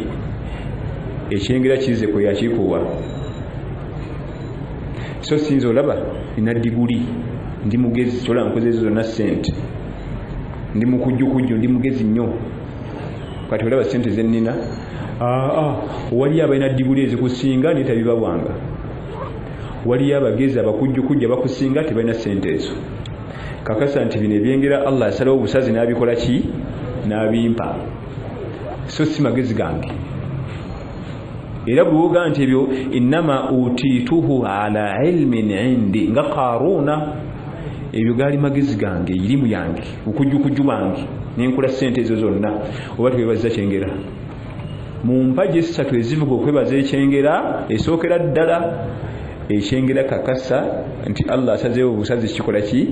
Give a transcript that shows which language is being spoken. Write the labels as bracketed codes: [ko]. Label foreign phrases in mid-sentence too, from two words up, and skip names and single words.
[lg] Ekyengera kize kwe yakikuwa. So sinzo olaba ina diguli ndi mugezi tola nkoze zonna ssente ndi mukujjukujju ndi mugezi nnyo kati olaba ssente zennina wali abalina diguli ezikusinga naye tabibawanga, wali abagezi abakujjukujju abakusinga tebalina ssente ezo. Kakasa nti bino ebyengera Allah asalawo obusazi n'abikola ki? N'abimpa. So si magezi gange. Era bwoga nti ebyo [ar] إنما أوتيته على علم عندي [lg] nga Qaruna, ebyo gali magezi gange, irimu yange, okujjukujju bange nenkola ssente ezo zonna. Oba twebaza kyengera mu mpagi 3 ezivuga okwebaza ekyengera, esookera ddala ekyengera kakasa nti Allah asazeewo obusazi kikola ki?